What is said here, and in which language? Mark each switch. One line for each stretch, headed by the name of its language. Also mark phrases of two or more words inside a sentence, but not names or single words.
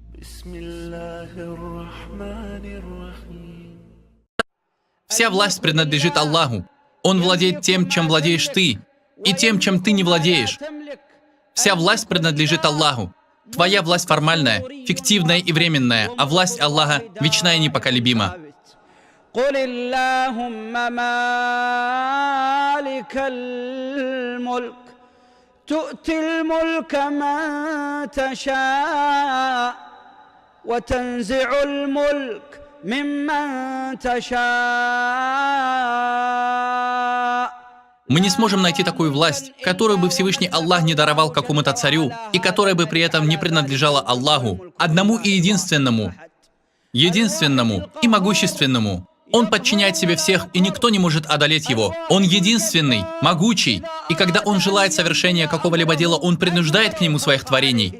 Russian: Вся власть принадлежит Аллаху. Он владеет тем, чем владеешь ты, и тем, чем ты не владеешь. Вся власть принадлежит Аллаху. Твоя власть формальная, фиктивная и временная, а власть Аллаха вечна и непоколебима.
Arabic: قل اللهم مالك الملك تؤتي الملك من تشاء وتنزع الملك ممن تشاء.
Russian: Мы не сможем найти такую власть, которую бы Всевышний Аллах не даровал какому-то царю, и которая бы при этом не принадлежала Аллаху, одному и единственному и могущественному. Он подчиняет себе всех, и никто не может одолеть его. Он единственный, могучий, и когда он желает совершения какого-либо дела, он принуждает к нему своих творений.